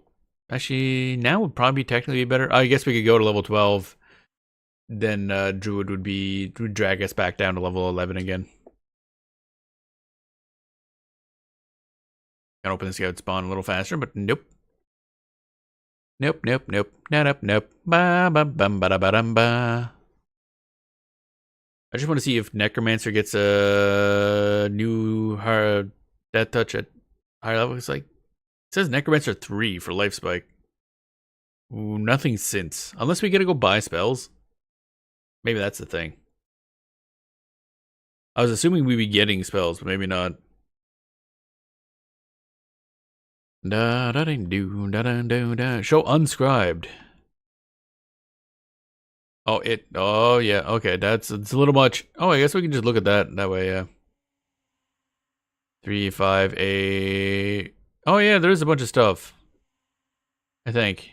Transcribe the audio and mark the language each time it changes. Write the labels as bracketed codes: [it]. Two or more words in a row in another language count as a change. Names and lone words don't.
[en] Actually, now would probably technically be better. I guess we could go to level 12. Then Druid would drag us back down to level 11 again. Gotta open this out spawn a little faster, but nope. Nope, nope, nope. Nope, nope. Ba ba bum ba da ba dum ba. I just want to see if Necromancer gets a new hard death touch at higher level. It's like it says Necromancer 3 for life spike. Ooh, nothing since. Unless we gotta go buy spells. Maybe that's the thing. I was assuming we'd be getting spells, but maybe not. Da da do da da do da. Show unscribed. Oh, oh yeah, okay, it's a little much. Oh, I guess we can just look at that way, yeah. 3, 5, 8. Oh yeah, there is a bunch of stuff. I think.